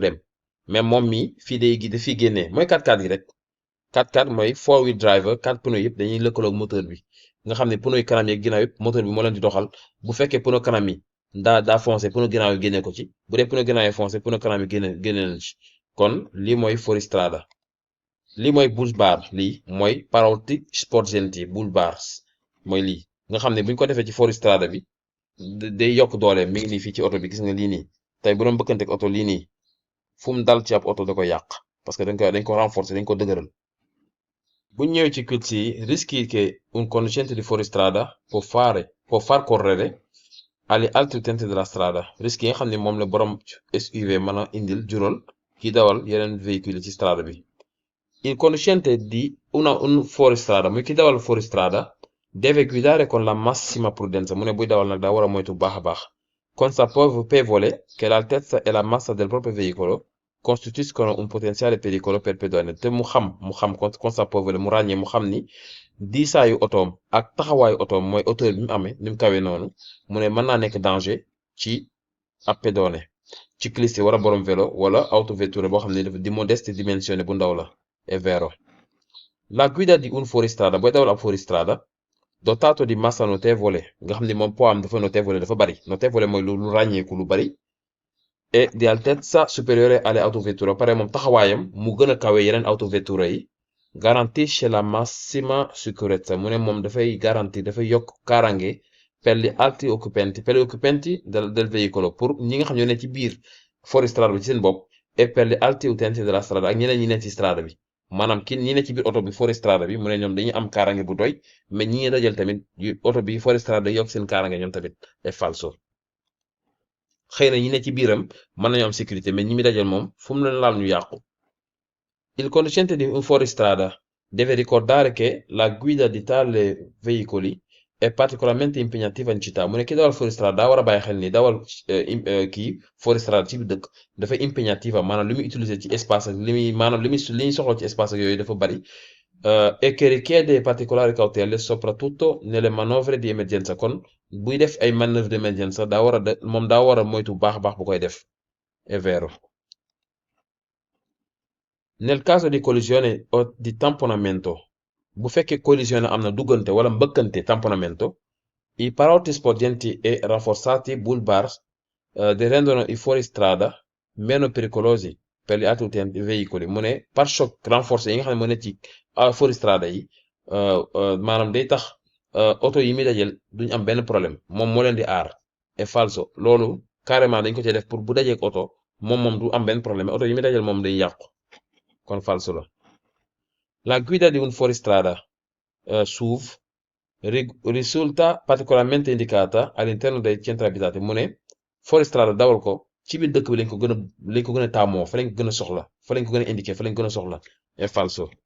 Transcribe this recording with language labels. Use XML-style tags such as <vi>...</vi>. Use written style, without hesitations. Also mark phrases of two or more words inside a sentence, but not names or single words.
<wo>dem mais moom mi fii dafiy génnee mooy 4x4 yi rek 4x4 mooy</wo> <en>4-wheel driver</en> <wo>4 pneus yëpp dañuy lëkkaloog moteur bi nga xam ne pneu yi kanam yeeg ginnaaw yëpp moteur bi moo leen di doxal bu fekkee pneu kanam yi daa foncé pneu ginnaaw yi génnee ko ci bu dee pneu ginnaaw yi foncé pneu kanam yi génne leen ci kon lii mooy fuoristrada lii mooy</wo> <en>bull bar</en> <wo>lii mooy</wo> <it>paraurti sporgenti</it> <en>bull bars</en> <wo>mooy lii nga xam ne buñ ko defee ci fuoristrada bi day yokk doole mi ngi nii fii ci oto bi gis nga lii nii tey bu doon bëkkanteeg oto lii nii fu mu dal ci ab oto da koy yàq</wo> <fr>parce que</fr> <wo>dañ ko renforcer dañ ko dëgëral buñ ñëwee ci quiz yi</wo> <it>rischi che un conducente di fuoristrada può far correre agli altri utenti della strada</it> <wo>risque yi nga xam ne moom la borom SUV mën a indil jural ki dawal yeneen véhicule ci strada bi</wo> <it>il conducente di un fuoristrada</it> <wo>muy ki dawal fuoristrada</wo> <it>deve guidare con la massima prudenza</it> <wo>mu ne buy dawal nag daa war a moytu baax a baax</wo> <it>consapevole che l'altezza e la massa del proprio veicolo costituiscono un potenziale pericolo per pedoni</it> <wo>te mu xam consapevole mu ràññee mu xam ni diisaayu otoom ak taxawaayu otoom mooy hauteur bi mu amee ni mu kawee noonu mu ne mën naa nekk danger ci ab pedone cicliste wala borom vélo wala autovetture boo xam ne dafa di modeste dimensione bu ndaw la</wo> <it>è vero la guida di un fuoristrada</it> <wo>booy dawal ab fuoristrada</wo> <it>dotato di massa notevole</it> <wo>nga xam ne moom poids am dafa notevole dafa bari notevole mooy lu ràññeeku lu bari e</wo> <it>di altezza superiore alle autovetture</it> <wo>pare moom taxawaayam mu gën a kawe yeneen autovetture yi</wo> <it>garantisce la massima sicurezza</it> <wo>mu ne moom dafay yokk kaaraange</wo> <it>per gli altri occupanti del veicolo</it> <wo>pour ñi nga xam ñoo ne ci biir fuoristrada bi ci seen bopp</wo> <it>e per gli altri utenti della strada</it> <wo>ak ñeneen ñi ne ci strada bi maanaam ñi ne ci biir oto bi fuoristrada bi mu ne ñoom dañuy am kaaraange bu doy mais ñi ngi dajal tamit oto bi fuoristrada day yokk seen kaaraange ñoom tamit</wo> <it>è falso</it> <wo>xëy na ñi ne ci biiram mën nañu am sécurité mais ñi mi dajal moom fu mu leen laal ñu yàqu</wo> <it>il conducente di un fuoristrada deve ricordare che la guida di tale veicoli è particolarmente impegnativa in città</it> <wo>mu ne ki dawal fuoristrada daa war a bàyyi xel ni dawal kii fuoristrada ci biir dëkk dafa impegnativa maanaam li muy utiliser ci espace ak li ñuy soxla ci espace ak yooyu dafa bari</wo> <it>e che richiede particolari cautele soprattutto nelle manovre di emergenza</it> <wo>kon buy def ay</wo> <fr>manœuvre d'emergenza</fr> <wo>moom daa war a moytu baax a baax bu koy def</wo> <it>è vero nel caso di collisione o di tamponamento</it> <wo>bu fekkee collision am na duggante wala mbëkkante</wo> <it>tamponamento i paraurti sporgenti e rafforzati bull bars rendono i fuoristrada meno pericolosi per gli altri utenti veicoli</it> <wo>mu ne pare-choc renforcé yi nga xam ne moo ne ci fuoristrada yi maanaam day tax oto yi muy dajel duñ am benn problème moom moo leen di aar</wo> <it>è falso</it> <wo>loolu carrément dañ ko ci def pour bu dajeek oto moom du am benn problème oto yi muy dajel moom day yàqu kon falso la</wo> <it>la guida di un fuoristrada SUV risulta particolarmente indicata all'interno dei centri abitati</it> <wo>mu ne fuoristrada dawal ko ci biir dëkk bi lañ ko gën a taamoo fa lañ ko gën a soxla fa lañ ko gën a indiqué fa lañ ko gën a soxla</wo> <it>è falso</it>